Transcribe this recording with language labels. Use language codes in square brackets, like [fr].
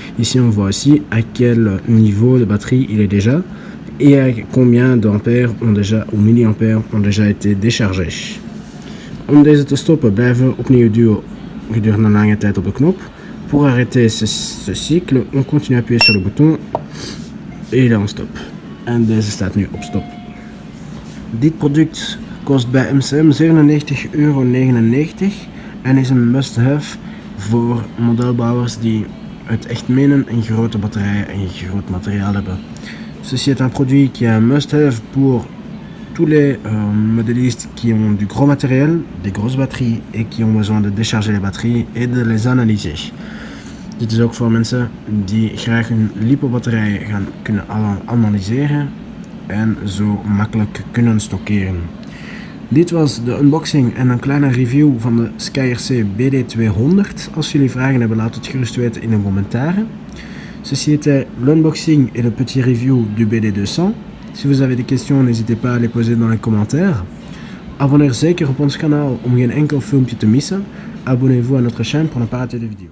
[fr] Ici on voit aussi à quel niveau de batterie il est déjà et combien d'ampères ou milliampères ont déjà été déchargés. [nl] Om deze te stoppen blijven we opnieuw duwen gedurende een lange tijd op de knop. [fr] Pour arrêter ce cycle, on continue à appuyer sur le bouton et il est en stop. [nl] En deze staat nu op stop. Dit product kost bij MCM €97,99 en is een must-have voor modelbouwers die het echt menen en grote batterijen en groot materiaal hebben. [fr] Ceci est un produit qui est un must-have pour tous les modélistes qui ont du gros matériel, des grosses batteries et qui ont besoin de décharger les batteries et de les analyser. [nl] Dit is ook voor mensen die graag hun lipo-batterijen gaan kunnen analyseren en zo makkelijk kunnen stockeren. Dit was de unboxing en een kleine review van de SkyRC BD200. Als jullie vragen hebben, laat het gerust weten in de commentaren. [fr] Ceci était l'unboxing et le petit review du BD200. Si vous avez des questions, n'hésitez pas à les poser dans les commentaires. [nl] Abonneer zeker op ons kanaal om geen enkel filmpje te missen. [fr] Abonnez-vous à notre chaîne pour ne pas rater de vidéos.